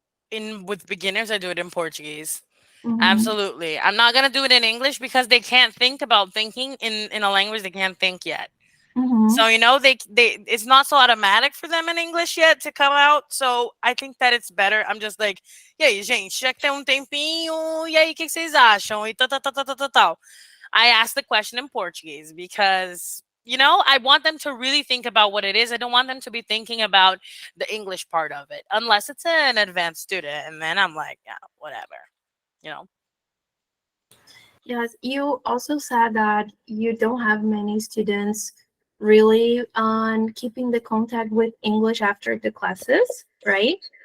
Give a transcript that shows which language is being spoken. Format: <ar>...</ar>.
<en>In with beginners, I do it in Portuguese. Mm-hmm. Absolutely. I'm not gonna do it in English because they can't think about thinking in a language they can't think yet. Mm-hmm. So they it's not so automatic for them in English yet to come out. So I think that it's better.</en> <pt>I'm just like, e aí, gente, já que tem tempinho, e aí, o que que vocês acham? E tal, tal, tal, tal, tal, tal, tal.</pt> <en>I ask the question in Portuguese because I want them to really think about what it is. I don't want them to be thinking about the English part of it, unless it's an advanced student, and then I'm like, yeah, whatever, you know. Yes, you also said that you don't have many students really on keeping the contact with English after the classes, right?</en>